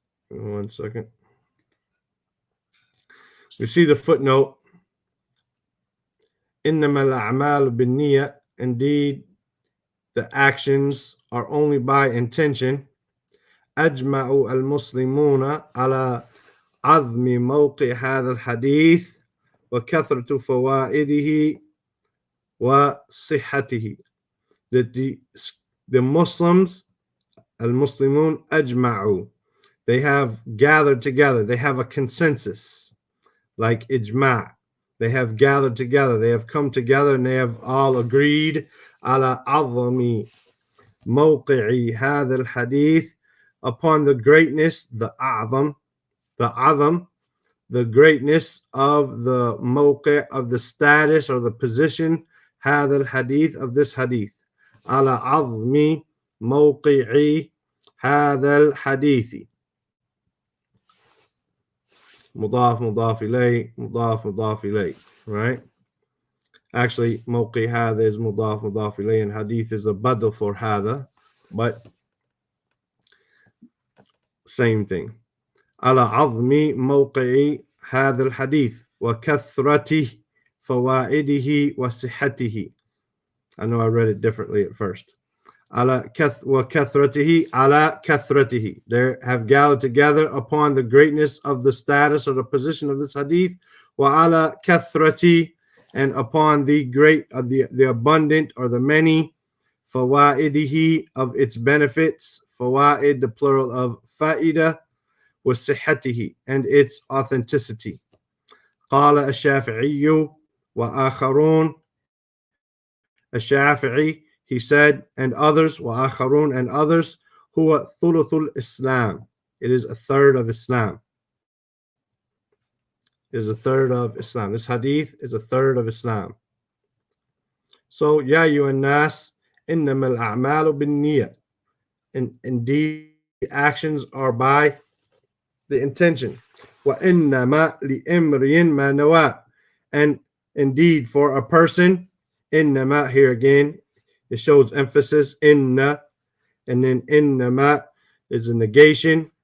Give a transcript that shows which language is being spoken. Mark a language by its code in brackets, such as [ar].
[en] 1 second. You see the footnote. Innama al-a'mal bin niyya. Indeed, the actions are only by intention. [ar] أجمع المسلمون على عظم موقع هذا الحديث وكثرة فوائده وصحته. [en] That the Muslims, al-Muslimun ajma'u, they have gathered together, they have a consensus, like ijma'. They have gathered together, they have come together, and they have all agreed [ar] على عظم موقع هذا الحديث, [en] upon the greatness, the a'zam, the greatness of the mawqi', of the status or the position, [ar] هذا الحديث, [en] of this hadith. [ar] على عظم موقع هذا الحديث. مضاف مضاف إليه مضاف مضاف إليه. [en] Right? Actually, موقع هذا is [ar] مضاف مضاف إليه, [en] and hadith is a badal for هذا, but same thing. [ar] على عظم موقع هذا الحديث وكثرة فوائده وصحته. [en] I know I read it differently at first. [ar] على وكثرته على كثرته. [en] They have gathered together upon the greatness of the status or the position of this hadith. [ar] وعلى كثرة, [en] and upon the great, the abundant or the many, [ar] فوائده, [en] of its benefits. فوائد, the plural of فائدة, [ar] وصحته, [en] and its authenticity. [ar] قال الشافعي وآخرون. الشافعي, [en] he said, and others, [ar] وآخرون, [en] and others, [ar] هو ثلث الإسلام. [en] It is a third of Islam. It is a third of Islam. This hadith is a third of Islam. So, [ar] يا أيها الناس إنما الأعمال بالنية. [en] Indeed, actions are by the intention. [ar] وإنما لإمرئ ما نوى. [en] And indeed, for a person, إنما, here again, it shows emphasis, inna, and then innama is a negation.